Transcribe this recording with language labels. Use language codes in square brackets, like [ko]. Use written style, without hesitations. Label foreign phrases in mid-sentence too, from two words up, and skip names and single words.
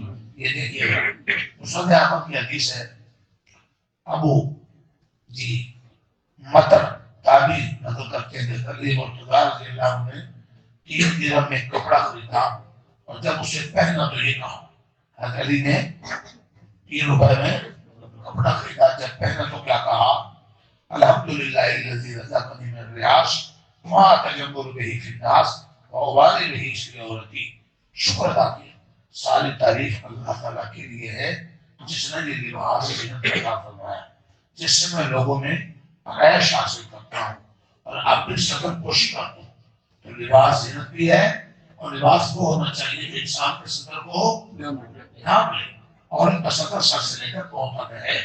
[ur] یہ دیکھیے گا مسند احمد کی حدیث ہے، ابو جی مطر تابعی نقل کرتے ہیں، تقریب اور تجار [ar] رضی اللہ عنہ [ur] نے 3 درہم میں کپڑا خریدا اور جب اسے پہنا تو یہ کہا، حضرت علی نے 3 روپے میں کپڑا خریدا، جب پہنا تو کیا کہا، [ar] الحمدللہ الذی رزقنی من الریاش ما تجمل به فی الناس وابالی به فی عورتی۔ [ur] شکر ادا کیا، ساری تعریف اللہ تعالیٰ کے لیے ہے جس نے یہ لباس عطا فرمایا، جس سے میں لوگوں میں عیش حاصل کرتا ہوں اور اپنی سطر پوشی کرتا ہوں۔ تو لباس زینت بھی ہے، اور لباس وہ ہونا چاہیے کہ انسان کے سطر کو ڈھانپ لے اور ان کا سطر سر سے لے کر پاؤں تک ہے۔